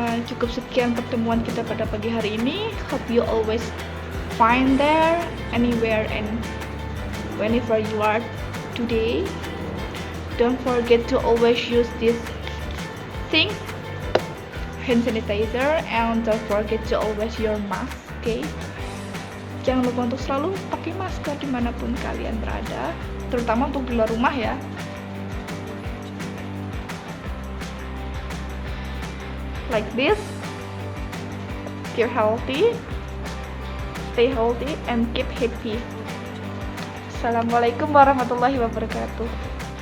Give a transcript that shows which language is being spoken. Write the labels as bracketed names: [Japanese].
[Indonesian] Cukup sekian pertemuan kita pada pagi hari ini. [English] Hope you always find there, anywhere and whenever you are today. Don't forget to always use this thing, hand sanitizer, and don't forget to always your mask. Okay? [Indonesian] Jangan lupa untuk selalu pakai masker dimanapun kalian berada, terutama untuk di luar rumah ya. [English] Like this, keep healthy, stay healthy, and keep happy. [Arabic] Assalamualaikum warahmatullahi wabarakatuh.